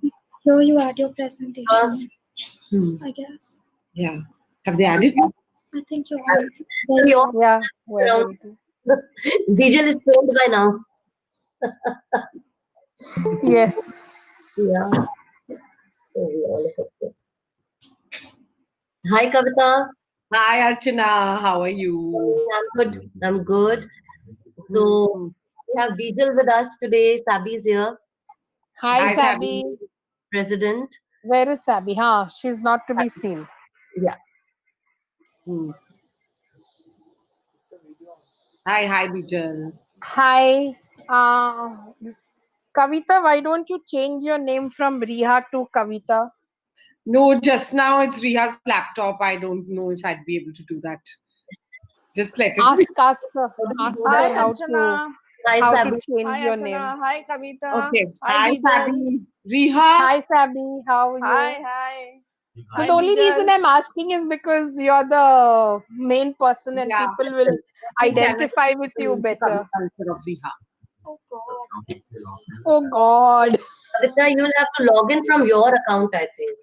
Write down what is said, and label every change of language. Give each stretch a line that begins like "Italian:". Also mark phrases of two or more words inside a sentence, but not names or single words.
English: Here you add your presentation, I guess. Yeah. Have they added? I think you're on. Yeah, we're ready to. Visual is trained by now. Yes. Yeah. Hi, Kavita. Hi, Archana. How are you? I'm good. I'm good. So we have Visual with us today. Sabi's here, Hi, Hi, Sabi. president. Where is Sabi? Huh? She's not to be seen. Yeah. Hi, Bijal. Hi. Kavita, why don't you change your name from Riha to Kavita? No, just now it's Riha's laptop. I don't know if I'd be able to do that. Just let it be. Ask her Hi, how Archana. Hi, to Sabi. change Hi, your Archana. name. Hi, Kavita. Okay. Hi, Hi, Bijal. Sabi. Riha. Hi, Sabi. How are you? Hi. So the only reason I'm asking is because you're the main person and Yeah. people will identify with you better. Culture of Riha. Oh, God. Oh God. Kavita, you'll have to log in from your account, I think.